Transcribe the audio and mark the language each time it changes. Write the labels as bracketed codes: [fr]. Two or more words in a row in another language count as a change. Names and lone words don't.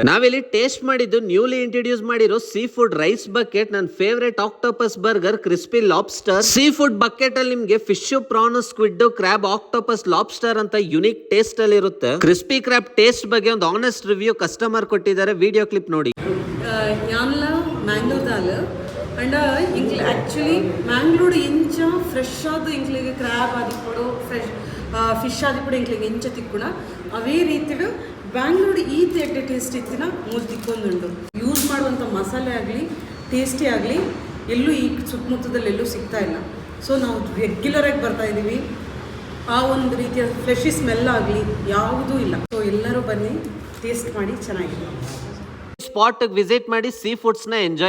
[kn] ನಾವಿಲ್ಲಿ ಟೇಸ್ಟ್ ಮಾಡಿದ್ದು [en] newly introduce [kn] ಮಾಡಿರೋ [en] sea food rice bucket, [kn] ನನ್ನ [en] favorite octopus burger, crispy lobster. sea food bucket [kn] ಅಲ್ಲಿ ನಿಮ್ಗೆ [en] fish, prawn, squid, crab, octopus, lobster [kn] ಅಂತ [en] unique taste [kn] ಅಲ್ಲಿ ಇರುತ್ತೆ. [en] crispy crab taste [kn] ಬಗ್ಗೆ ಒಂದು [en] honest review customer [kn] ಕೊಟ್ಟಿದ್ದಾರೆ. [en] video clip [kn] ನೋಡಿ. [tcy] ಮ್ಯಾಂಗ್ಳೂರ್ ದಾಲ್ [en] and actually [tcy] ಮ್ಯಾಂಗ್ಳೂರ್ ಇಂಚ ಫ್ರೆಶ್ ಆದ ಇಂಕ್ಲಿಗೆ ಕ್ರಾಬ್ ಆದಿಪ್ಪಡು, [en] fresh fish [tcy] ಆದಿಪ್ಪಡು ಇಂಕ್ಲಿಗೆ ಇಂಚ ತಿಕ್ಕುಣ ಅವೇ ರೀತಿಡು ಬ್ಯಾಂಗ್ಳೂರು ಈ ತೆಡ್ಡೆ ಟೇಸ್ಟ್ ಇತ್ತಿನ ಮೂರು ತಿಕ್ಕೊಂದುಂಡು. [kn] ಯೂಸ್ ಮಾಡುವಂಥ ಮಸಾಲೆ ಆಗಲಿ, ಟೇಸ್ಟಿ ಆಗಲಿ ಎಲ್ಲೂ ಈ ಸುತ್ತಮುತ್ತದಲ್ಲಿ ಎಲ್ಲೂ ಸಿಗ್ತಾ ಇಲ್ಲ. ಸೊ ನಾವು ರೆಗ್ಯುಲರಾಗಿ ಬರ್ತಾ ಇದ್ದೀವಿ. ಆ ಒಂದು ರೀತಿಯ [en] freshy smell [kn] ಆಗಲಿ ಯಾವುದೂ ಇಲ್ಲ. ಸೊ ಎಲ್ಲರೂ ಬನ್ನಿ, ಟೇಸ್ಟ್ ಮಾಡಿ, ಚೆನ್ನಾಗಿದೆ. [en] spot visit [kn] ಮಾಡಿ [en] sea foods [kn] ನ ಎಂಜಾಯ್ ಮಾಡಿ.